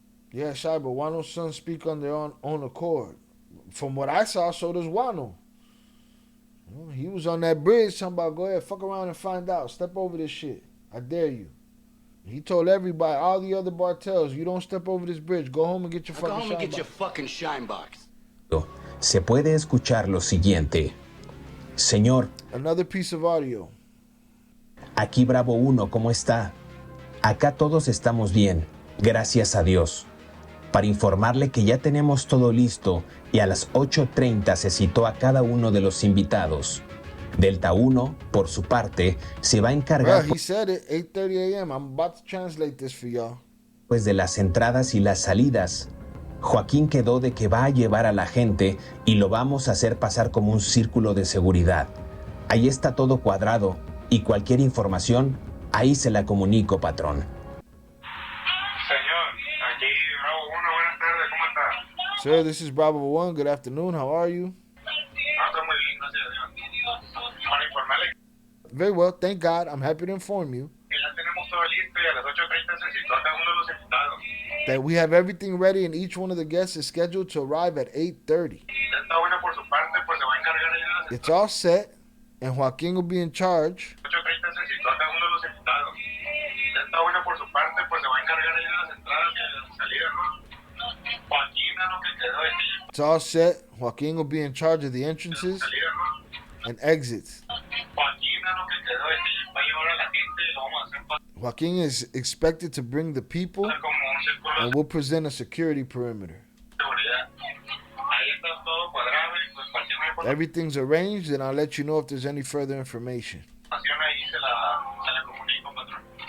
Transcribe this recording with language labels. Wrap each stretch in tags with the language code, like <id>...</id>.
<en>Yeah, Shai, but Wano's sons speak on their own accord. From what I saw, so does Wano. He was on that bridge talking about, go ahead, fuck around and find out. Step over this shit. I dare you. He told everybody, all the other Bartels, you don't step over this bridge. Go home and get your fucking shine box. Go home and get your fucking shine box.</en> <es>Se puede escuchar lo siguiente. Señor.</es> <en>Another piece of audio.</en> <es>Aquí Bravo 1, ¿cómo está? Acá todos estamos bien, gracias a Dios. Para informarle que ya tenemos todo listo y a las 8:30 se citó a cada uno de los invitados. Delta 1, por su parte, se va a encargar</es> <en>he said it, 8:30 a.m. I'm about to translate this for y'all.</en> <es>Pues de las entradas y las salidas. Joaquín quedó de que va a llevar a la gente y lo vamos a hacer pasar como un círculo de seguridad. Ahí está todo cuadrado y cualquier información, ahí se la comunico, patrón. Señor, aquí Bravo 1, buenas tardes, ¿cómo está?</es> <en>Sir, this is Bravo 1. Good afternoon. How are you?</en> <es>Estoy muy bien, gracias a Dios. Para informarle</es> <en>Very well. Thank God. I'm happy to inform you</en> <es>que ya tenemos todo listo y a las 8:30 se citó a cada uno de los invitados.</es> <en>that we have everything ready and each one of the guests is scheduled to arrive at 8:30.</en> <es>Ya está bueno por su parte, pues se va a encargar ahí de las</es> <en>It's all set, and Joaquin will be in charge.</en> <es>8:30 se citó a cada uno de los invitados. Ya está bueno por su parte, pues se va a encargar ahí de las entradas y de las salidas, ¿no? Joaquín a lo que quedó de ti.</es> <en>It's all set. Joaquin will be in charge of the entrances</en> <es>Salidas, ¿no?</es> <en>and exits.</en> <es>Joaquín a lo que quedó de ti. Va a llevar a la gente y lo vamos a hacer pasar</es> <en>Joaquin is expected to bring the people</en> <es>como un círculo de</es> <en>and will present a security perimeter.</en> <es>seguridad. Ahí está todo cuadrado y pues cualquier información</es> <en>Everything's arranged, and I'll let you know if there's any further information.</en> <es>ahí se la comunico, patrón.</es>